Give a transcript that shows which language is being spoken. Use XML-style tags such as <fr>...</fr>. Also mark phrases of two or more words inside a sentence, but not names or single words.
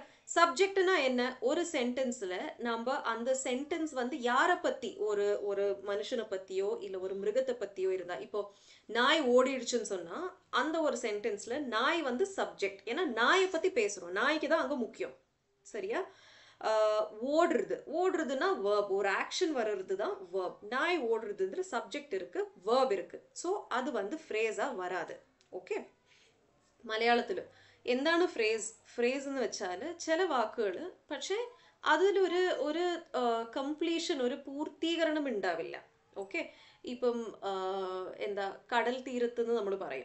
<ta>சப்ஜெக்ட்னா என்ன, ஒரு சென்டென்ஸ்ல நம்ம அந்த சென்டென்ஸ் யாரை பத்தி, ஒரு ஒரு மனுஷனை பத்தியோ இல்ல ஒரு மிருகத்தை பத்தியோ இருந்தா, இப்போ நாய் ஓடிடுச்சுன்னு சொன்னா அந்த ஒரு சென்டென்ஸ்ல நாய் சப்ஜெக்ட், ஏன்னா நாயை பத்தி பேசுறோம், நாய்க்கு தான் அங்க முக்கியம், சரியா. ஓடுறது, ஓடுறதுன்னா வேர்ப், ஒரு ஆக்ஷன் வர்றது தான் வேர்ப். நாய் ஓடுறதுன்ற சப்ஜெக்ட் இருக்கு, வேர்ப் இருக்கு. ஸோ அது ஃப்ரேஸா வராது.</ta> <ml>ഓക്കെ. മലയാളത്തിൽ എന്താണ് ഫ്രേസ്, ഫ്രേസ് എന്ന് വെച്ചാൽ ചില വാക്കുകൾ പക്ഷേ അതിലൊരു ഒരു കംപ്ലീഷൻ, ഒരു പൂർത്തീകരണം ഉണ്ടാവില്ല. ഓക്കെ. ഇപ്പം എന്താ, കടൽ തീരത്ത് എന്ന് നമ്മൾ പറയും.</ml>